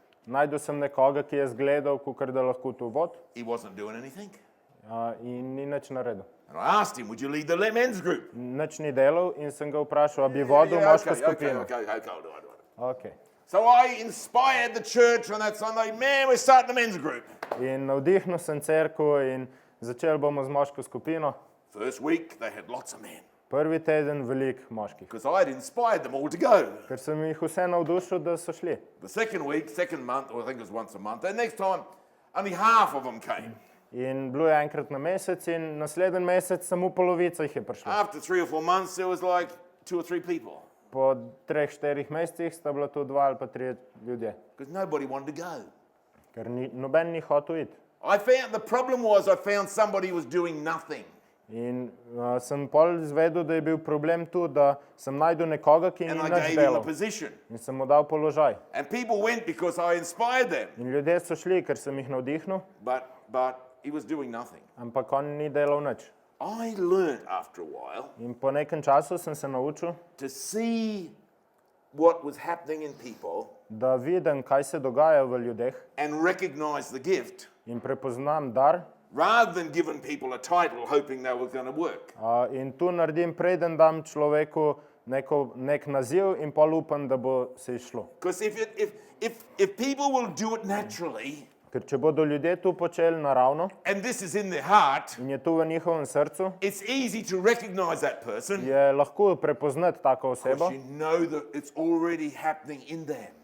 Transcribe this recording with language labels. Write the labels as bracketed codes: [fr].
[sl] Najdel sem nekoga, ki je zgledal, kakor da lahko to vod, [en] He wasn't doing anything. [sl] in ni nič naredil. [en] And I asked him, would you lead the men's group? [sl] Nič ni delal in sem ga vprašal, a bi vodil moško skupino. [en] okay, I'll do it. Okay. So I inspired the church on that Sunday, man, we're starting a men's group. [sl] In navdihnil sem cerkev in začeli bomo z moško skupino. [en] First week, they had lots of men. [sl] Prvi teden veliko moških, [en] Because I had inspired them all to go. [sl] ker sem jih vse navdušil, da so šli. [en] The second week, second month, or I think it was once a month, the next time, only half of them came. [sl] In bilo je enkrat na mesec in naslednji mesec samo polovica jih je prišla. [en] After 3 or 4 months, there was like 2 or 3 people. [sl] Po 3-4 mesecih sta bila to 2 ali pa 3 ljudje, [en] Because nobody wanted to go. [sl] ker noben ni hotel iti. [en] The problem was I found somebody who was doing nothing. [sl] In sem pol izvedel, da je bil problem tu, da sem najdel nekoga, ki ni [en] And I [sl] nič [en] gave him a [sl] delal. [en] position. [sl] In sem mu dal položaj. [en] And people went because I inspired them. [sl] In ljudje so šli, ker sem jih navdihnil, [en] But he was doing nothing. [sl] ampak on ni delal nič. [en] I learned after a while [sl] In po nekem času sem se naučil, [en] to see what was happening in people [sl] da vidim, kaj se dogaja v ljudeh [en] and recognize the gift [sl] in prepoznam dar. [en] rather than giving people a title hoping they were going to work. [sl] In tu naredim, preden dam človeku nek naziv in pol upam, da bo se izšlo. [en] Because if people will do it naturally, [sl] Ker če bodo ljudje tu počeli naravno [en] and this is in their heart, [sl] in je tu v njihovem srcu, [en] it's easy to recognize that person [sl] je lahko prepoznati tako osebo, [en] because you know that it's already happening in them.